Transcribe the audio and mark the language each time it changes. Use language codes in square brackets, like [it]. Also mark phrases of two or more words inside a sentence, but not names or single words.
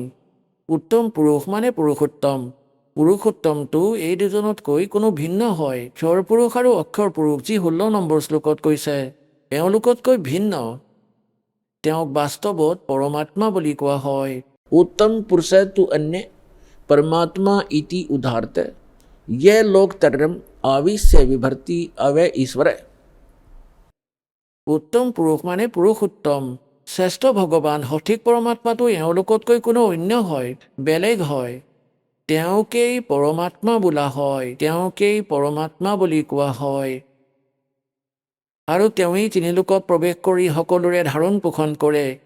[as] উত্তম পুৰুষ মানে পুৰুষোত্তম। পুৰুষোত্তমটো এই দুজনতকৈ কোনো ভিন্ন হয়। ক্ষৰ পুৰুষ আৰু অক্ষৰ পুৰুষ যি 16 নম্বৰ শ্লোকত কৈছে এওঁলোকতকৈ ভিন্ন। তেওঁক বাস্তৱত পৰমাত্মা বুলি কোৱা হয়। উত্তম পুৰুষটো অন্য [sa] परमात्मा इति उदाहरते ये लोक तरम आविश्य विभर्ति अवे ईश्वर। [as] উত্তম পুৰুষ মানে পুৰুষোত্তম, শ্ৰেষ্ঠ ভগৱান, সঠিক পৰমাত্মাটো এওঁলোকতকৈ কোনো অন্য হয়, বেলেগ হয়। তেওঁকেই পৰমাত্মা বোলা হয়, তেওঁকেই পৰমাত্মা বুলি কোৱা হয়। আৰু তেওঁৱেই তিনিলোকত প্ৰৱেশ কৰি সকলোৰে ধাৰণ পোষণ কৰে।